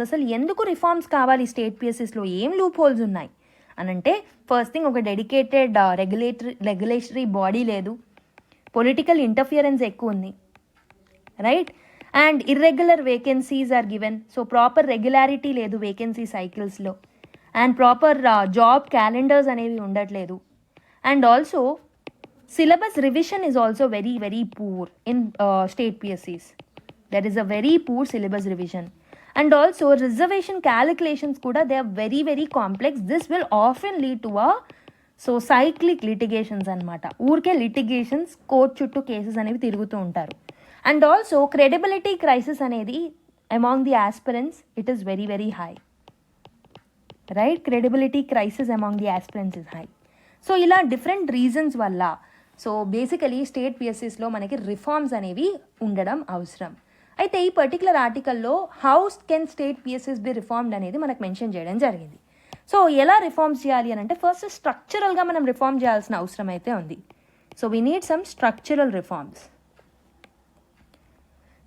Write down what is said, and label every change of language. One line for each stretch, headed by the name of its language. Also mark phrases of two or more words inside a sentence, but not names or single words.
Telugu: అసలు ఎందుకు రిఫార్మ్స్ కావాలి
English: state PSCs,
Telugu: ఏం
English: loopholes
Telugu: ఉన్నాయి అని అంటే,
English: first thing
Telugu: ఒక
English: dedicated regulatory body
Telugu: లేదు,
English: political interference
Telugu: ఎక్కువ ఉంది, రైట్?
English: and irregular vacancies are given. so proper regularity
Telugu: లేదు
English: vacancy cycles. and proper job calendars
Telugu: అనేవి ఉండట్లేదు.
English: and also syllabus revision is also very very poor in state PSCs. There is a very poor syllabus revision. And also reservation calculations kuda, they are very very complex. This will often lead to cyclic litigations anamata.
Telugu: ఊర్కే లిటిగేషన్స్, కోర్ట్ చుట్టూ కేసెస్ అనేవి తిరుగుతూ ఉంటారు.
English: And also credibility crisis anedi among the aspirants, it is very very high, right? Credibility crisis among the aspirants is high.
Telugu: సో ఇలా
English: different reasons
Telugu: వల్ల,
English: so basically state PSCs
Telugu: లో మనకి రిఫార్మ్స్ అనేవి ఉండడం అవసరం. అయితే ఈ
English: particular article how can state PSCs be reformed
Telugu: అనేది మనకు మెన్షన్ చేయడం జరిగింది. సో ఎలా రిఫార్మ్స్ చేయాలి అని అంటే,
English: first structural
Telugu: మనం రిఫార్మ్ చేయాల్సిన అవసరం అయితే ఉంది.
English: so we need some structural reforms.